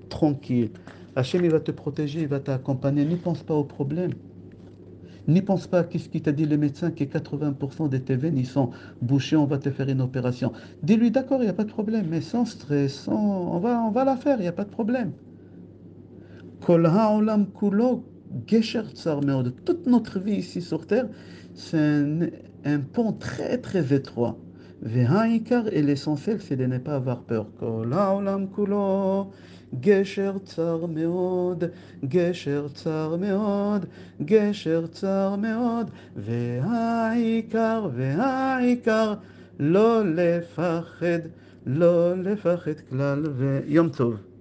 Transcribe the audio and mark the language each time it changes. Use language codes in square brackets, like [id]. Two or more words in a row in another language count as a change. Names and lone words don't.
[fr] Hachem il va te protéger, il va t'accompagner. Ne pense pas au problème. N'y pense pas, qu'est-ce qui t'a dit le médecin que 80% de tes veines, ils sont bouchées, on va te faire une opération. Dis-lui, d'accord, il n'y a pas de problème, mais sans stress, on va la faire, il n'y a pas de problème. [he] כל העולם כולו גשר צר מאוד. [fr] Toute notre vie ici sur Terre, c'est un pont très très étroit. והעיקר et l'essentiel, c'est de ne pas avoir peur. [he] כל העולם כולו גשר צר מאוד, גשר צר מאוד, גשר צר מאוד, והעיקר, לא לפחד, לא לפחד כלל, ויום טוב.